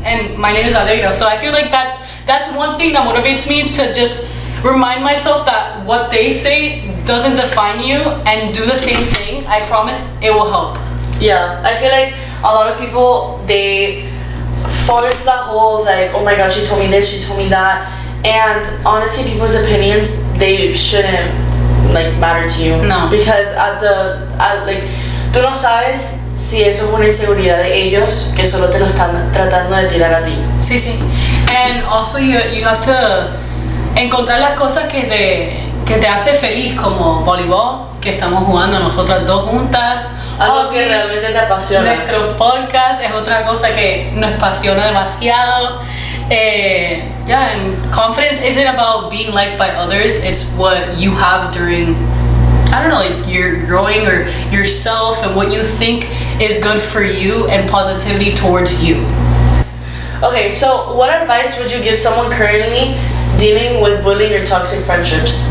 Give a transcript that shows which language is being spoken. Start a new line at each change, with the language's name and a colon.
English: And my name is Alegra. So I feel like that's one thing that motivates me to just remind myself that what they say doesn't define you and do the same thing. I promise it will help. Yeah, I feel like a lot of people, they fall into that hole of like, oh my god, she told me this, she told me that. And honestly, people's opinions, they shouldn't like matter to you. No. Because like,
Spanish: tú no sabes si eso es una inseguridad de ellos que solo te lo están tratando de tirar a ti. Sí, sí.
English: And also you have to
Spanish: encontrar las cosas que te hace feliz, como voleibol, que estamos jugando nosotras dos juntas. Algo que realmente te apasiona. Nuestro podcast es otra cosa que nos apasiona demasiado.
English: And confidence isn't about being liked by others. It's what you have during, I don't know, like you're growing or yourself and what you think is good for you and positivity towards you. Okay, so what advice would you give someone currently dealing with bullying or toxic friendships?